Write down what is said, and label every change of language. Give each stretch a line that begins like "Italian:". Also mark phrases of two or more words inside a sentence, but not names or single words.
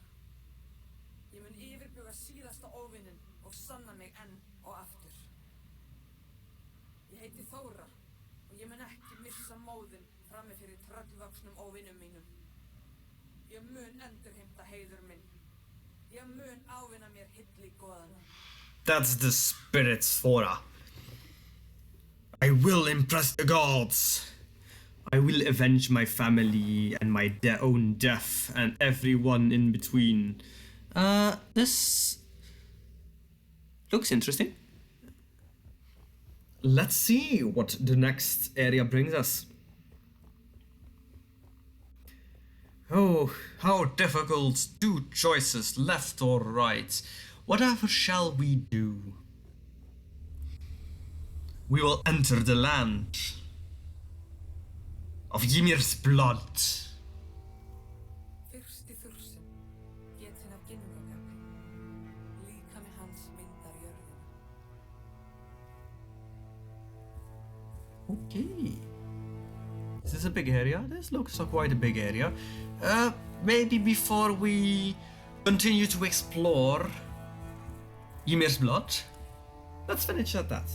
Icelandic: Ég mun yfirbuga síðasta óvinnin og sanna mig enn og aftur. Ég heiti Þóra og ég mun ekki missa móðinn frammi fyrir tröllvöxnum óvinnum mínum. Ég mun endurheimta heiður minn. Ég mun ávinna mér hylli goðana.
English: That's the spirit, Thora. I will impress the gods. I will avenge my family and my own death and everyone in between. This looks interesting. Let's see what the next area brings us. Oh, how difficult. 2 choices, left or right. Whatever shall we do? We will enter the land of Ymir's blood.
Icelandic: Fyrsti þursinn, getinn af ginnungagapi. Líkami hans myndar jörðina.
English: Okay. This is a big area. This looks like quite a big area. Maybe before we continue to explore Ymir's blood, let's finish at that.